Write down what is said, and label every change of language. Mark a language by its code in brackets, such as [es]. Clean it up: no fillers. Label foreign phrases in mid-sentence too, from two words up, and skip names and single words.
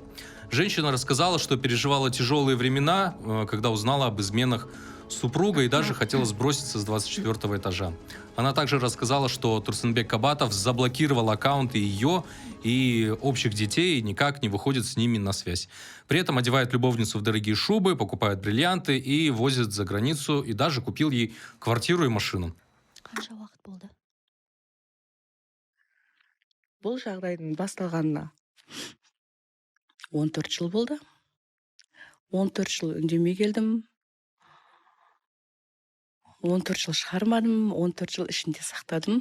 [ru] Женщина рассказала, что переживала тяжелые времена, когда узнала об изменах супруга и даже хотела сброситься с 24 этажа. Она также рассказала, что Турсунбек Кабатов заблокировал аккаунты ее и общих детей и никак не выходит с ними на связь. При этом одевает любовницу в дорогие шубы, покупает бриллианты и возит за границу, и даже купил ей квартиру и машину. [kk] Қанша уақыт болды? Бұл жағдайдың басталғанына 14 жыл болды. 14 жыл үндемей келдім. 14 жыл шығармадым, 14 жыл ішінде сақтадым.